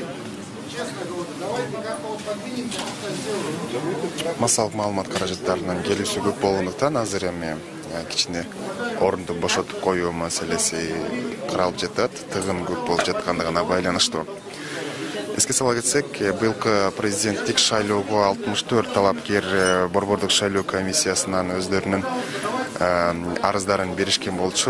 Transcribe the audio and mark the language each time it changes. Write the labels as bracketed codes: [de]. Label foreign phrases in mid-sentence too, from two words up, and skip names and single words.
[ru] Честно говорю, давайте как-то вот подвинемся, сделаем. [ky] Массалык маалымат каражаттарынын келүүсү көп болгондуктан азыр эми кичине орунду бошотуп коюу маселеси каралып жатат. Тыгын көп болуп жаткандыгына байланыштуу. Эске сала кетсек, быйылкы президенттик шайлоого 64 талапкер борбордук шайлоо комиссиясынан өздөрүнүн арыздарын беришкен болчу.